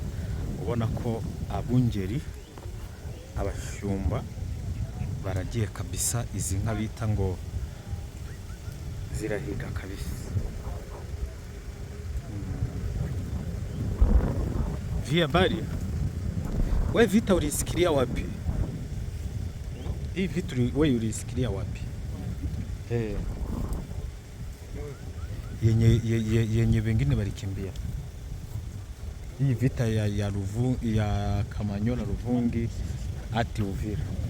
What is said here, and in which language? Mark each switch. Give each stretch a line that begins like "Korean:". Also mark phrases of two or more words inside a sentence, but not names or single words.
Kinyarwanda: Ubona ko abungeri, abashumba baragiye kabisa. Izi nka bita ngo zirahiga kabisa.
Swahili: Via bari we Vita ulisikilia wapi? Hii vitu wewe ulisikilia wapi? Yenye wengine walikimbia. Hii vita ya Kamanyola, Ruvungi hadi Uvira.